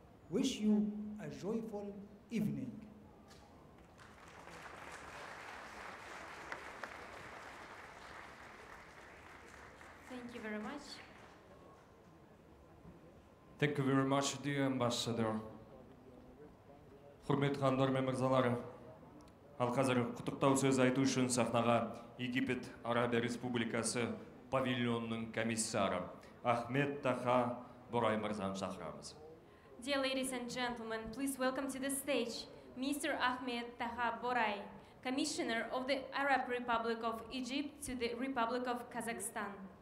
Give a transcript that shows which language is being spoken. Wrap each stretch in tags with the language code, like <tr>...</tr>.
<en>Wish you a joyful evening. Thank you very much. Thank you very much, dear Ambassador.</en> <kk>Құрметті ханымдар мен мырзалар, ал қазір құттықтау сөз айту үшін сахнаға Египет Арабия Республикасы павильонының комиссары Ахмед Таха Борай мырзаны шақырамыз.</kk> <en>Dear ladies and gentlemen, please welcome to the stage Mr. Ahmed Taha Boray, Commissioner of the Arab Republic of Egypt to the Republic of Kazakhstan.</en>